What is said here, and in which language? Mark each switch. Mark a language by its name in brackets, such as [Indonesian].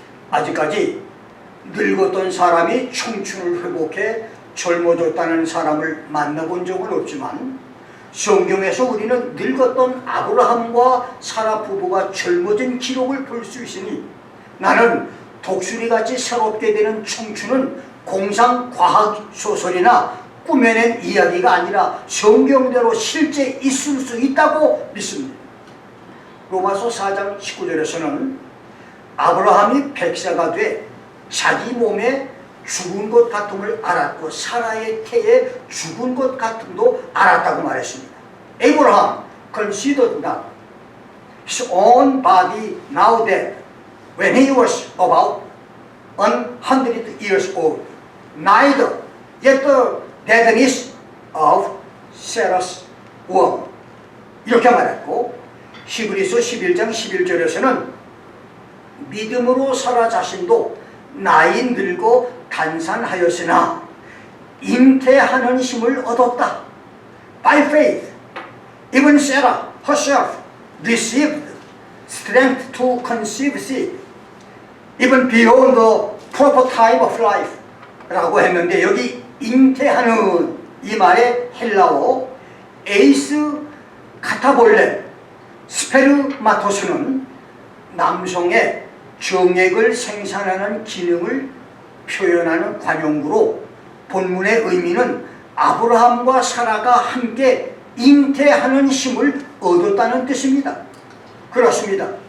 [Korean] 아직까지 늙었던 사람이 청춘을 회복해 젊어졌다는 사람을 만나본 적은 없지만, 성경에서 우리는 늙었던 아브라함과 사라 부부가 젊어진 기록을 볼 수 있으니, 나는 독수리같이 새롭게 되는 청춘은 공상 과학 소설이나 꾸며낸 이야기가 아니라 성경대로 실제 있을 수 있다고 믿습니다. 로마서 4장 19절에서는 아브라함이 100세가 돼 자기 몸에 죽은 것 같음을 알았고 사라의 태에 죽은 것 같음도 알았다고 말했습니다. [English] Abraham considered not his own body now dead when he was about 100 years old, neither yet the deadness of Sarah's womb. [Korean] 이렇게 말했고, 히브리서 11장 11절에서는 믿음으로 사라 자신도 나이 늙어 단산하였으나 잉태하는 힘을 얻었다. [English] By faith, even Sarah herself received strength to conceive seed, even beyond the proper time of life. [Korean] 라고 했는데, 여기 잉태하는 이 말의 헬라어 에이스 카타볼레 스페르마토스는 남성의 정액을 생산하는 기능을 표현하는 관용구로, 본문의 의미는 아브라함과 사라가 함께 잉태하는 힘을 얻었다는 뜻입니다. 그렇습니다.